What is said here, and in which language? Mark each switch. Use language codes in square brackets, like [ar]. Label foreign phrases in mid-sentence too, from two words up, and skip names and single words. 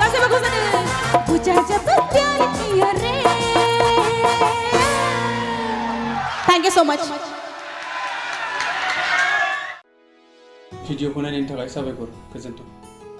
[brx] नांगौ जादों बुझा [hi] जब प्यार किया रे [en] thank you so much [brx] भिडिअखौ नायनायनि थाखाय साबायखर गोजोन्थों